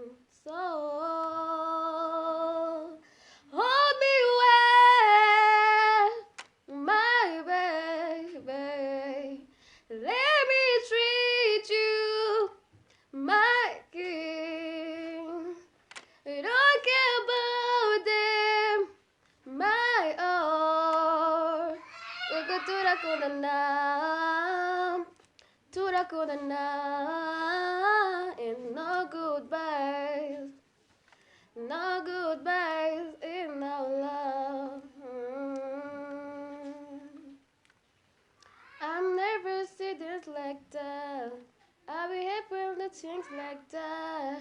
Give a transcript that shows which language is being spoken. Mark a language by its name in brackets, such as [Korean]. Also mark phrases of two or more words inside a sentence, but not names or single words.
[English] So hold me well, my baby. Let me treat you, my king. Don't care about them, my all. [Rundi] Ugo turakundana, turakundana, [English] and no goodbyes. No goodbyes in our love. I'm never see this like that. I'll be happy when the things like that.